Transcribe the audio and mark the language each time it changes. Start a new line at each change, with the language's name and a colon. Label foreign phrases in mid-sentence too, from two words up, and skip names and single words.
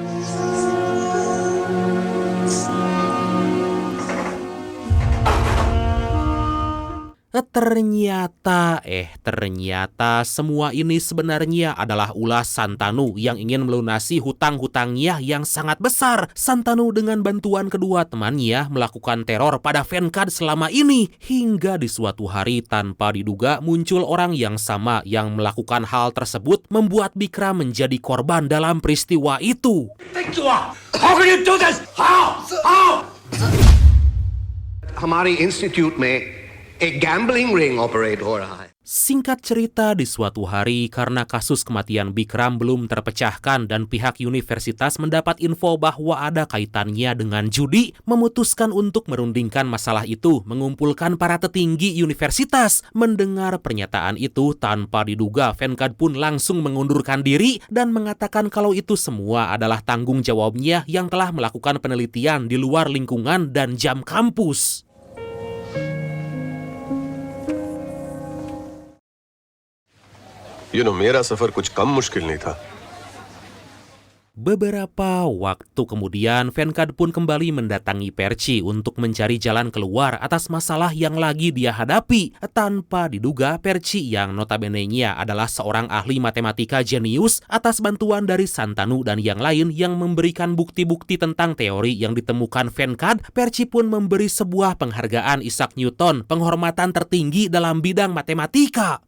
Indonesian: Ternyata semua ini sebenarnya adalah ulah Santanu yang ingin melunasi hutang-hutangnya yang sangat besar. Santanu dengan bantuan kedua temannya melakukan teror pada Venkat selama ini. Hingga di suatu hari tanpa diduga muncul orang yang sama yang melakukan hal tersebut, membuat Bikram menjadi korban dalam peristiwa itu.
English: How can you do this? How?
Hindi: हमारी इंस्टीट्यूट में एक
English: gambling ring operate
Hindi: हो रहा है.
Indonesian: Singkat cerita, di suatu hari karena kasus kematian Bikram belum terpecahkan dan pihak universitas mendapat info bahwa ada kaitannya dengan judi, memutuskan untuk merundingkan masalah itu, mengumpulkan para petinggi universitas. Mendengar pernyataan itu, tanpa diduga Venkat pun langsung mengundurkan diri dan mengatakan kalau itu semua adalah tanggung jawabnya yang telah melakukan penelitian di luar lingkungan dan jam kampus.
Hindi: मेरा सफर कुछ कम मुश्किल नहीं था.
Indonesian: Beberapa waktu kemudian, Venkat pun kembali mendatangi Perci untuk mencari jalan keluar atas masalah yang lagi dia hadapi. Tanpa diduga, Perci yang notabene-nya adalah seorang ahli matematika jenius, atas bantuan dari Santanu dan yang lain yang memberikan bukti-bukti tentang teori yang ditemukan Venkat, Perci pun memberi sebuah penghargaan Isaac Newton, penghormatan tertinggi dalam bidang matematika.